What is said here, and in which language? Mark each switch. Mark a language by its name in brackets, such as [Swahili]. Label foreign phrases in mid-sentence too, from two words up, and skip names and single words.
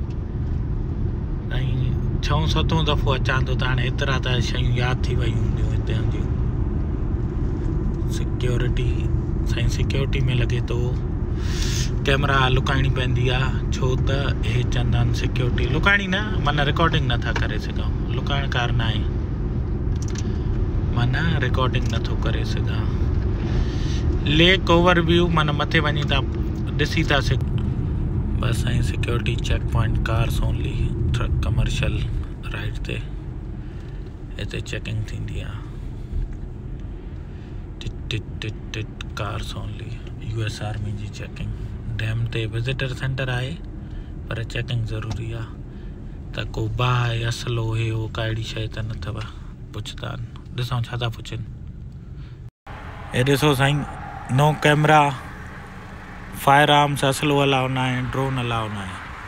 [Sindhi] साईं 6-7 दफ़ो अचां थो त हाणे एतिरा त शयूं यादि थी वयूं हूंदियूं हिते जूं सिक्योरिटी साईं सिक्योरिटी में लॻे थो कैमरा लुकाइणी पवंदी आहे छो त हे चवंदा आहिनि सिक्योरिटी लुकाइणी न माना रिकॉर्डिंग नथा करे सघूं लुकाइण कार न आहे माना रिकॉर्डिंग नथो करे सघां [English] lake overview [Sindhi] माना मथे वञी था ॾिसी था सघ बस साईं [English] security check point cars only truck commercial ride [Sindhi] ते हिते चेकिंग थींदी आहे टिट [English] cars only US Army [Sindhi] जी चेकिंग डैम ते [English] visitor center [Sindhi] आहे पर चेकिंग ज़रूरी आहे त को बाहि असलो हे हो का अहिड़ी शइ त न अथव पुछंदा आहिनि ॾिसूं छा था पुछनि हे ॾिसो साईं [English] no camera fire arms [Sindhi] असलो अलाउ न आहे ड्रोन अलाउ न आहे